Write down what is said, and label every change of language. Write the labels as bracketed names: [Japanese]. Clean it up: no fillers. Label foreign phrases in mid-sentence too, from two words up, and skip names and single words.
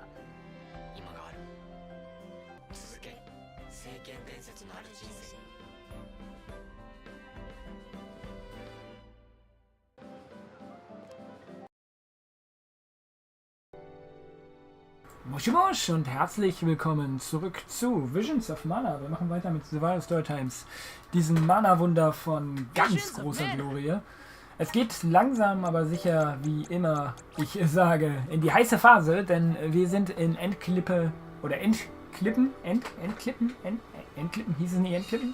[Japanese] 今がある。続け、聖剣伝説のある人生。もしもし [German] und herzlich willkommen zurück zu Visions of Mana. Wir machen weiter mit Silvarius Storytimes, diesem Mana-Wunder von ganz großer Glorie. Es geht langsam, aber sicher, wie immer ich sage, in die heiße Phase, denn wir sind in Endklippe, oder Endklippen, Endklippen, hieß es nicht Endklippen?